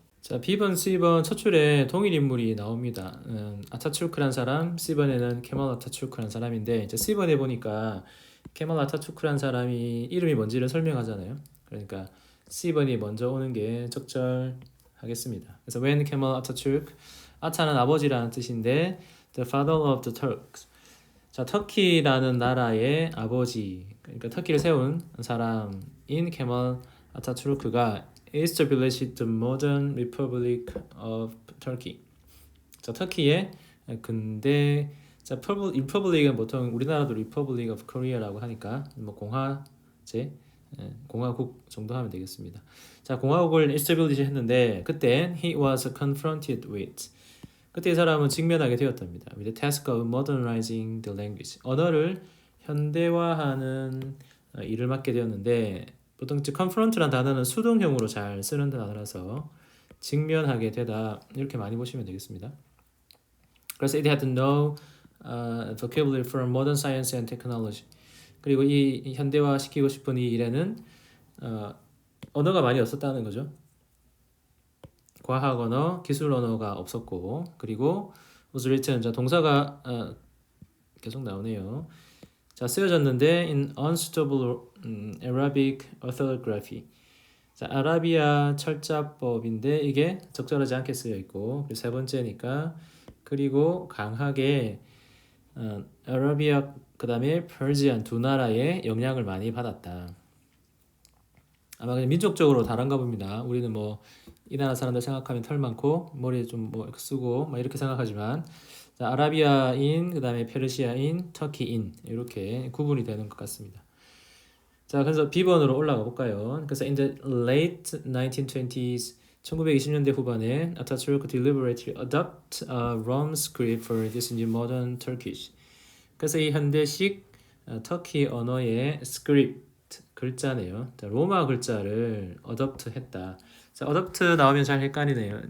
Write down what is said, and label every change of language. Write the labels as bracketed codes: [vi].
[ko] 자, B번, C번 첫 줄에 동일 인물이 나옵니다. 아타투르크란 사람, C번에는 케말 아타투르크란 사람인데 이제 C번에 보니까 케말 아타투르크란 사람이 이름이 뭔지를 설명하잖아요. 그러니까 C번이 먼저 오는 게 적절하겠습니다. 그래서 [en] when Kemal Atatürk, [ko] 아타는 아버지라는 뜻인데 [en] the father of the Turks. [ko] 자, 터키라는 나라의 아버지, 그러니까 터키를 세운 사람인 케말 아타투르크가 [en] established the modern Republic of Turkey. [ko] 자, 터키의 근대 자, Republic은 보통 우리나라도 Republic of Korea라고 하니까 뭐 공화제, 공화국 정도 하면 되겠습니다. 자, 공화국을 establish 했는데 그때 [en] he was confronted with [ko] 그때 이 사람은 직면하게 되었답니다. [en] With the task of modernizing the language. [ko] 언어를 현대화하는 일을 맡게 되었는데 보통 confront란 단어는 수동형으로 잘 쓰는 단어라서 직면하게 되다 이렇게 많이 보시면 되겠습니다. 그래서 [en] it had no vocabulary for modern science and technology. [ko] 그리고 이 현대화시키고 싶은 이 일에는 언어가 많이 없었다는 거죠. 과학 언어, 기술 언어가 없었고, 그리고 [en] was written, [ko] 자, 동사가 계속 나오네요. 자, 쓰여졌는데 [en] in unsuitable Arabic orthography. [ko] 자, 아라비아 철자법인데 이게 적절하지 않게 쓰여 있고, 그리고 세 번째니까 그리고 강하게 아라비아 그다음에 퍼시안 두 나라의 영향을 많이 받았다. 아마 그냥 민족적으로 다른가 봅니다. 우리는 뭐 이 나라 사람들 생각하면 털 많고 머리에 좀 뭐 쓰고 막 이렇게 생각하지만 자, 아라비아인 그다음에 페르시아인 터키인 이렇게 구분이 되는 것 같습니다. 자, 그래서 B번으로 올라가 볼까요? 그래서 [en] in the late 1920s [ko] 1920년대 후반에 [en] Atatürk deliberately adopt a Rome script for this new modern Turkish. [ko] 그래서 이 현대식 터키 언어의 스크립트 글자네요. 자, 로마 글자를 adopt 했다. 자, adopt 나오면 잘 헷갈리네요.